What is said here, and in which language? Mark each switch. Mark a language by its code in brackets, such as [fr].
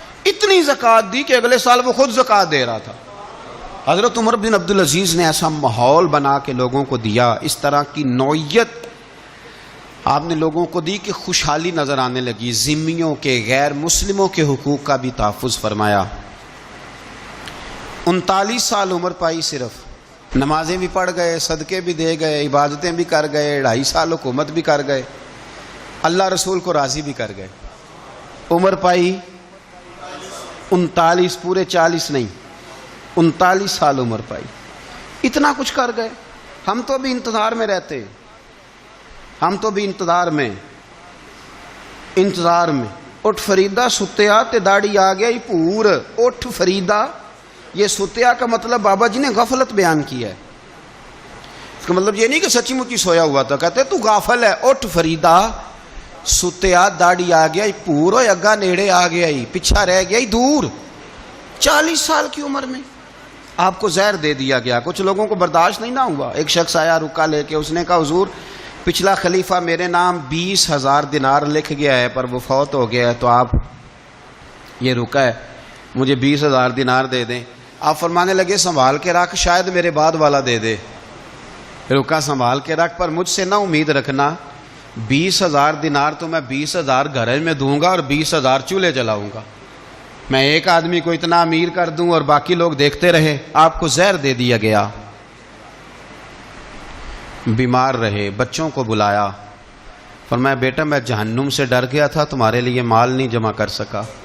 [ur] اتنی زکوٰۃ دی کہ اگلے سال وہ خود زکوٰۃ دے رہا تھا. حضرت عمر بن عبدالعزیز نے ایسا ماحول بنا کے لوگوں کو دیا, اس طرح کی نوعیت آپ نے لوگوں کو دی کہ خوشحالی نظر آنے لگی. ذمیوں کے, غیر مسلموں کے حقوق کا بھی تحفظ فرمایا. 39 سال عمر پائی, صرف نمازیں بھی پڑھ گئے, صدقے بھی دے گئے, عبادتیں بھی کر گئے, 2.5 سال حکومت بھی کر گئے, اللہ رسول کو راضی بھی کر گئے. عمر پائی 39, پورے 40 نہیں, 39 سال عمر پائی. اتنا کچھ کر گئے. ہم تو بھی انتظار میں رہتے ہیں, ہم تو بھی انتظار میں. [pa] اٹھ فریدا ستیا تے داڑھی آ گیا ہی پور. اٹھ فریدا, [ur] یہ ستیا کا مطلب بابا جی نے غفلت بیان کیا ہے. اس کا مطلب یہ نہیں کہ سچی مچی سویا ہوا تھا, کہتے تو غافل ہے. [pa] اٹھ فریدا ستیا داڑھی آ گیا ہی پور, اور اگا نیڑے آ گیا ہی, پیچھا رہ گیا ہی دور. [ur] 40 سال کی عمر میں آپ کو زہر دے دیا گیا. کچھ لوگوں کو برداشت نہیں نہ ہوا. ایک شخص آیا رکا لے کے, اس نے کہا حضور پچھلا خلیفہ میرے نام 20,000 دینار لکھ گیا ہے پر وہ فوت ہو گیا ہے, تو آپ یہ رکا ہے مجھے 20,000 دینار دے دیں. آپ فرمانے لگے سنبھال کے رکھ, شاید میرے بعد والا دے دے. رکا سنبھال کے رکھ, پر مجھ سے نہ امید رکھنا 20,000 دینار تو میں 20,000 گھر میں دوں گا اور 20,000 چولہے جلاؤں گا. میں ایک آدمی کو اتنا امیر کر دوں اور باقی لوگ دیکھتے رہے. آپ کو زہر دے دیا گیا, بیمار رہے, بچوں کو بلایا, فرمایا بیٹا میں جہنم سے ڈر گیا تھا, تمہارے لیے مال نہیں جمع کر سکا.